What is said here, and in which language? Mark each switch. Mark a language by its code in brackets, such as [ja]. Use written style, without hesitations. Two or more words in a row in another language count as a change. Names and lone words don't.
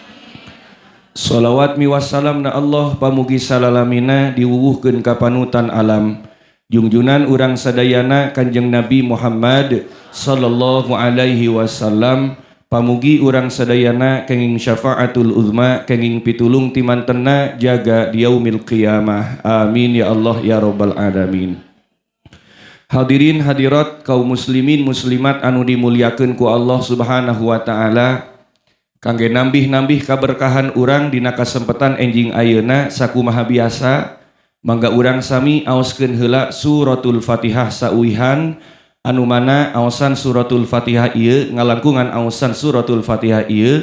[su] Salawat mi wassalam na Allah pamugi salalamina diwuwuhkeun ka panutan alam junjunan urang sadayana Kanjeng Nabi Muhammad [ar] صلى الله عليه وسلم, [su] pamugi urang sadayana kenging [ar] الشفاعة العظمى, [su] kenging pitulung timantenna jaga di [ar] يوم القيامة. آمين يا الله يا رب العالمين. [su] Hadirin hadirat kaum muslimin muslimat anu dimuliakeun ku Allah [ar] سبحانه وتعالى, [su] kangge nambih-nambih kaberkahan urang dina kasempatan enjing ayeuna sakumaha biasa, mangga urang sami aoskeun heula suratul Fatihah sauihan, anu mana aosan suratul Fatihah ieu ngalangkungan aosan suratul Fatihah ieu